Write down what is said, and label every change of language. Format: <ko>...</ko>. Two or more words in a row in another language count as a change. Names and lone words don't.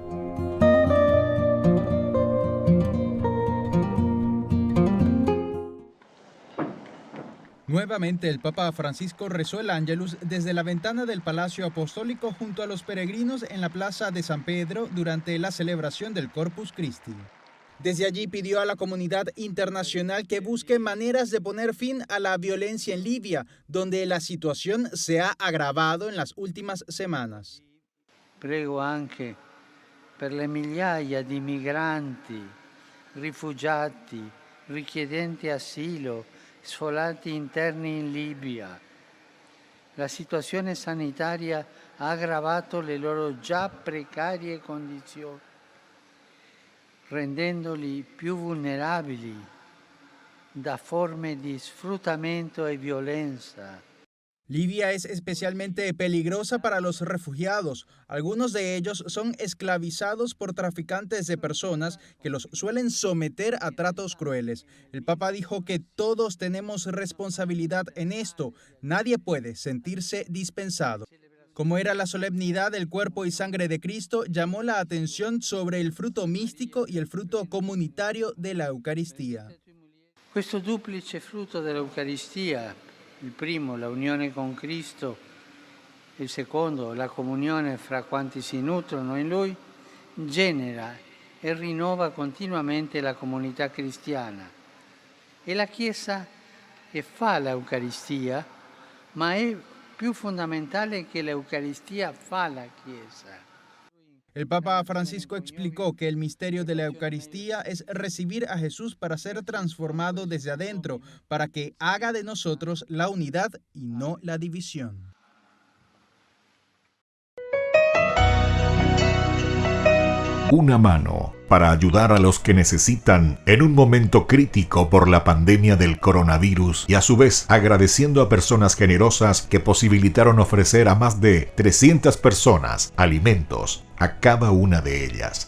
<es>Nuevamente el Papa Francisco rezó el Ángelus desde la ventana del Palacio Apostólico junto a los peregrinos en la Plaza de San Pedro durante la celebración del Corpus Christi. Desde allí pidió a la comunidad internacional que busque maneras de poner fin a la violencia en Libia, donde la situación se ha agravado en las últimas semanas.</es> <it>Prego anche per le migliaia di migranti, rifugiati, richiedenti asilo, sfollati interni in Libia. La situazione sanitaria ha aggravato le loro già precarie condizioni, rendendoli più vulnerabili da forme di sfruttamento e violenza.</it> <es>Libia es especialmente peligrosa para los refugiados. Algunos de ellos son esclavizados por traficantes de personas que los suelen someter a tratos crueles. El Papa dijo que todos tenemos responsabilidad en esto. Nadie puede sentirse dispensado. Como era la solemnidad del cuerpo y sangre de Cristo, llamó la atención sobre el fruto místico y el fruto comunitario de la Eucaristía.</es> <it>Questo duplice frutto dell'Eucaristia, il primo la unione con Cristo, il secondo la comunione fra quanti si nutrono in Lui, genera e rinnova continuamente la comunità cristiana. È la Chiesa che fa l'Eucaristia, ma è più fondamentale che l'Eucaristia fa la Chiesa.</it> <es>El Papa Francisco explicó que el misterio de la Eucaristía es recibir a Jesús para ser transformado desde adentro, para que haga de nosotros la unidad y no la división. Una mano para ayudar a los que necesitan en un momento crítico por la pandemia del coronavirus y a su vez agradeciendo a personas generosas que posibilitaron ofrecer a más de 300 personas alimentos a cada una de ellas.</es>